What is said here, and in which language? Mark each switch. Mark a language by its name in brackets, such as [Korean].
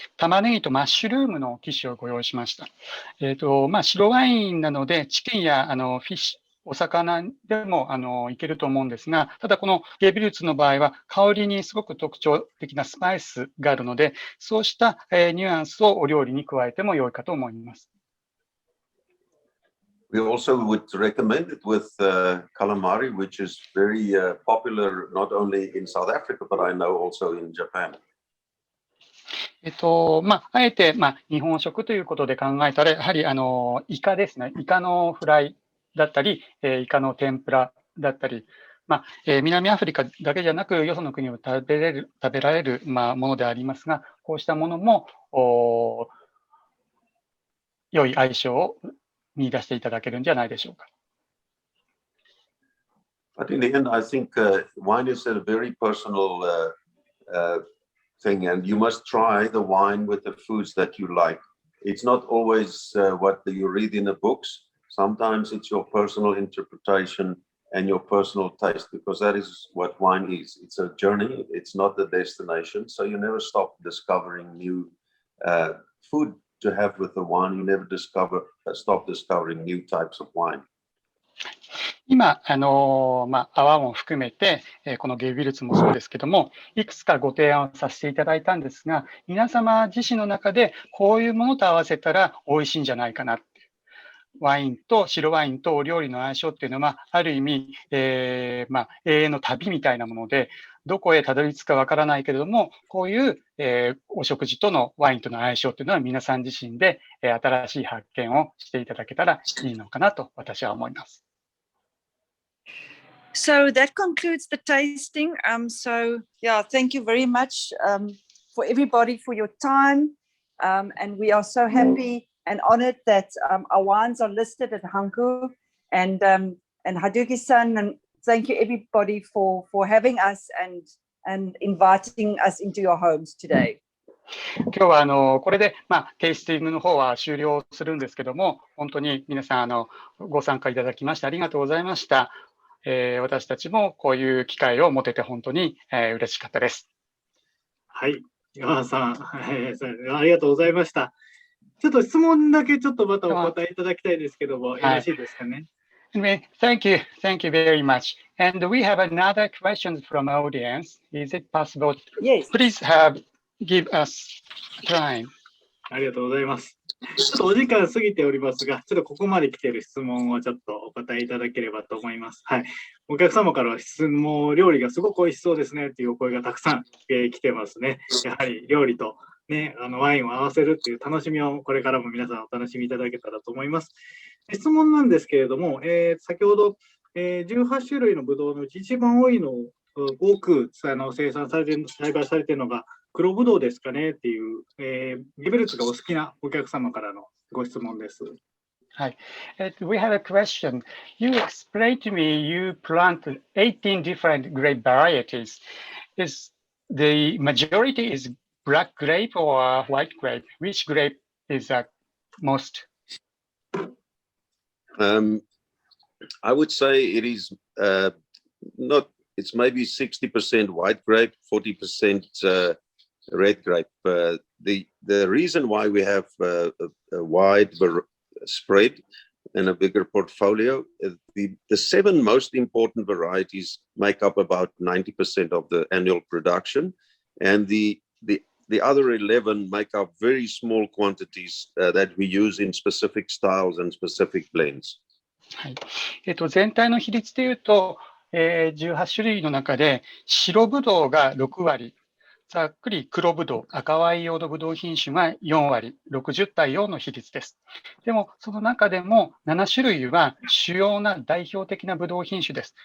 [Japanese] 玉ねぎとマッシュルームのキッシュをご用意しました。白ワインなので、チキンやフィッシュ、お魚でもいけると思うんですが、ただこのゲービルツの場合は、香りにすごく特徴的なスパイスがあるので、そうした、ニュアンスをお料理に加えても良いかと思います。 [English] We also would recommend it with calamari, which is very popular not only in South Africa, but I know also in Japan. [Japanese] あえて、日本食ということで考えたら、やはりイカですね。イカのフライだったり、イカの天ぷらだったり、南アフリカだけじゃなく、よその国を食べられる、ものでありますが、こうしたものも良い相性を見出していただけるんじゃないでしょうか。 [English] But in the end, I think wine is a very personal thing, and you must try the wine with the foods that you like. It's not always what you read in the books. Sometimes it's your personal interpretation and your personal taste, because that is what wine is. It's a journey. It's not a destination. So you never stop discovering new food to have with the wine. You never stop discovering new types of wine. [Japanese] 今、泡も含めて、このゲイビルツもそうですけども、いくつかご提案をさせていただいたんですが、皆様自身の中でこういうものと合わせたら美味しいんじゃないかなって。ワインと白ワインとお料理の相性っていうのは、ある意味、永遠の旅みたいなもので、どこへたどり着くかわからないけれども、こういう、お食事とのワインとの相性っていうのは皆さん自身で、新しい発見をしていただけたらいいのかなと私は思います。 [English] So that concludes the tasting. Thank you very much for everybody for your time. And we are so happy and honored that our wines are listed at Hanku. And Haduki-san, and thank you everybody for having us and inviting us into your homes today. [Japanese] 今日はこれで、テイスティングの方は終了するんですけども、本当に皆さんご参加いただきましてありがとうございました。私たちもこういう機会を持てて本当に、嬉しかったです。はい、山田さん、ありがとうございました。ちょっと質問だけちょっとまたお答えいただきたいですけども、よろしいですかね。 [English] Thank you very much. And we have another question from audience. Is it possible? Yes. Please give us time. [Japanese] ありがとうございます。ちょっとお時間過ぎておりますが、ちょっとここまで来ている質問をちょっとお答えいただければと思います。はい。お客様からは質問、料理がすごく美味しそうですねっていうお声がたくさん、来てますね。やはり料理と、ね、ワインを合わせるっていう楽しみをこれからも皆さんお楽しみいただけたらと思います。質問なんですけれども、先ほど、18種類のブドウのうち一番多いのを多く生産されている、栽培されているのが黒ブドウですかねっていう、ゲベルツがお好きなお客様からのご質問です。 [English] はい。We have a question. You explained to me you plant 18 different grape varieties. Is the majority is black grape or white grape? Which grape is most? I would say it is not. It's maybe 60% white grape, 40% red grape. The reason why we have a wide spread and a bigger portfolio, the 7 most important varieties make up about 90% of the annual production, and the other 11 make up very small quantities that we use in specific styles and specific blends. [Japanese] はい。全体の比率でいうと、18種類の中で白ぶどうが6割、ざっくり黒ぶどう、赤ワイン用のぶどう品種が4割、60対4の比率です。でも、その中でも7種類は主要な代表的なぶどう品種です。